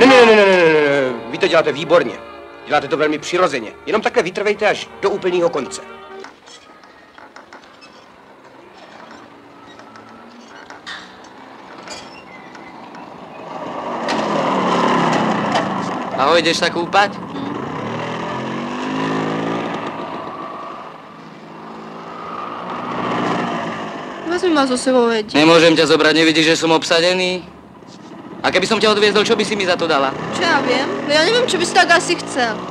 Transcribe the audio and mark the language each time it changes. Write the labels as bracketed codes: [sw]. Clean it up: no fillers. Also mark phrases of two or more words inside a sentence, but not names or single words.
[cs] Ne, vy to děláte výborně. Děláte to velmi přirozeně. Jenom takhle vytrvejte až do úplného konce. [sk] Ahoj, jdeš sa kúpať? Vezmi ma so sebou, veď. Nemôžem ťa zobrať, nevidíš, že som obsadený? A keby som ťa odviezol, čo by si mi za to dala? Čo ja viem? Ja neviem, čo by si tak asi chcel.